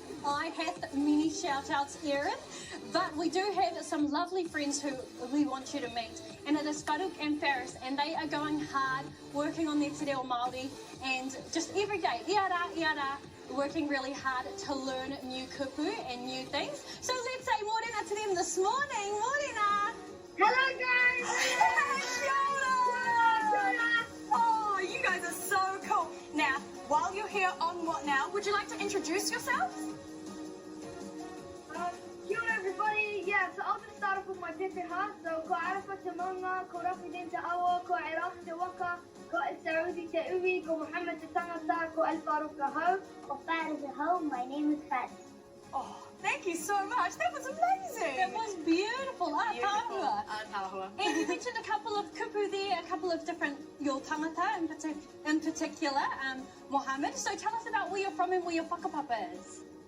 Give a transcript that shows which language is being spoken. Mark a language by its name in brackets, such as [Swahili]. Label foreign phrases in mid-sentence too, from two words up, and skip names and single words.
[English] I have many shout-outs, Erin, but we do have some lovely friends who we want you to meet, and it is Faruk and Faris, and they are going hard, working on their Te Reo Māori, and just every day, iara, working really hard to learn new kupu and new things. So let's say morena to them this morning. Morena! Hello guys! Oh, you guys are so cool. Now, while you're here on What Now, would you like to introduce yourselves? [Māori] Kia ora everybody. [English] Yeah, so I'm going to start off with my tepeha. So, [Māori] ko arafa te maunga, ko Rafidin te awa, ko Iraq te waka, ko El Saudi te uwi, ko Muhammad te tangata, ko El Farouk te hau, ko Faris te hau. [English] My name is Faris. Oh, thank you so much. That was amazing. That was beautiful. Aotearoa. And you mentioned a couple of kupu there, a couple of different your tangata in particular, Mohammed. So tell us about where you're from and where your whakapapa is.